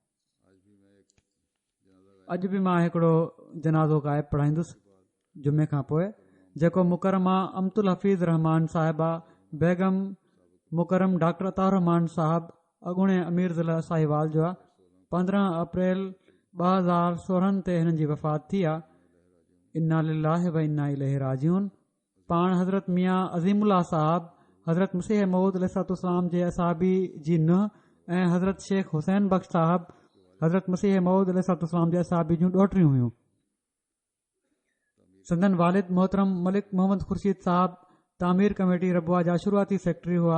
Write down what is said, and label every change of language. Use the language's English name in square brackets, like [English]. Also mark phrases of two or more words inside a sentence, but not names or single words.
[Sindhi] अॼु बि मां हिकिड़ो जनाज़ो ग़ाइब पढ़ाईंदुसि जुमे खां पोइ, जेको मुकरमा अमतुल हफ़ीज़ रहमान साहिबा बेगम मुकरम डॉक्टर अतार रहमान साहब अॻूणे अमीर ज़िला साहिवाल जो आहे। 15 अप्रैल 2016 ते हिननि जी वफ़ात थी आहे। [Arabic] إنا لله وإنا إليه راجعون. [Sindhi] पाण हज़रत मियाँ अज़ीमुल्ला साहब हज़रत मसीह मऊद अलैहिस्सलाम जे असाबी जी नुंहुं ऐं हज़रत शेख हुसैन बख्श साहब हज़रत मसीह मऊद अलैहिस्सलाम जे असाबी जूं ॾोहटियूं हुयूं। संदन वालिद मोहतरम मलिक मोहम्मद ख़ुर्शीद साहब तामीर कमेटी रबुआ जा शुरूआती सेक्रेटरी हुआ।